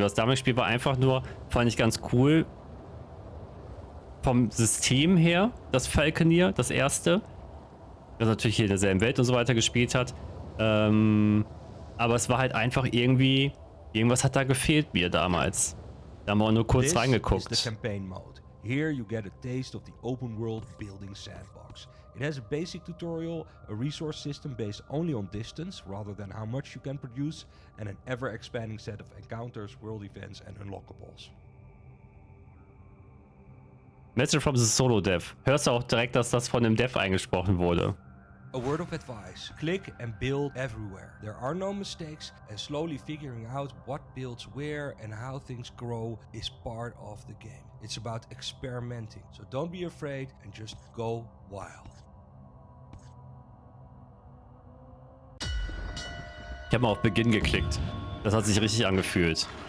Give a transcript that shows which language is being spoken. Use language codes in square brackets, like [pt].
[de] Das damalige Spiel war einfach nur, fand ich ganz cool, vom System her, das Falconeer, das erste. Das natürlich hier in derselben Welt und so weiter gespielt hat. Aber es war halt einfach irgendwie, irgendwas hat da gefehlt mir damals. Da haben wir auch nur kurz reingeguckt. [en] This is the campaign mode. Here you get a taste of the open world building sandbox. It has a basic tutorial, a resource system based only on distance rather than how much you can produce, and an ever-expanding set of encounters, world events and unlockables. Message from the Solo Dev. [de] Hörst du auch direkt, dass das von dem Dev eingesprochen wurde? [en] A word of advice, click and build everywhere. There are no mistakes, and slowly figuring out what builds where and how things grow is part of the game. It's about experimenting, so don't be afraid and just go wild. [de] Ich habe mal auf Beginn geklickt. Das hat sich richtig angefühlt.